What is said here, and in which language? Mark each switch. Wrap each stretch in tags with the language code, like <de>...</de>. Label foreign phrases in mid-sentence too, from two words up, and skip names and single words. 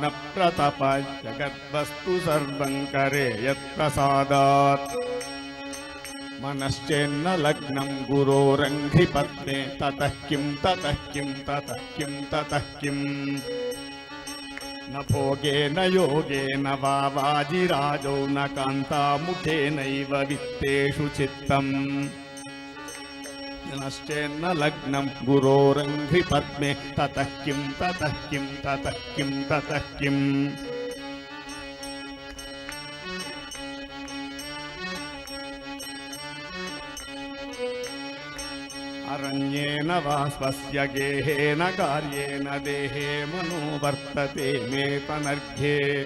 <sa>ప్రతప, జగద్వస్తు సర్వం కరేయత్ ప్రసాదాత్, మనశ్చేన్న లగ్నం గురోరంఘ్రి పద్మే, తతః కిం తతః కిం తతః కిం తతః కిం. న భోగేన యోగేన వా వాజిరాజౌ, న కాంతాముఖేనైవ విత్తేషు చిత్తం, మనశ్చేన్న లగ్నం గురోరంఘ్రి పద్మే, తతః కిం తతః కిం తతః కిం తతః కిం. అరణ్యేన వా స్వస్య గేహేన కార్యేణ, దేహే మనో వర్తతే మే పనర్ఘ్యే.</sa>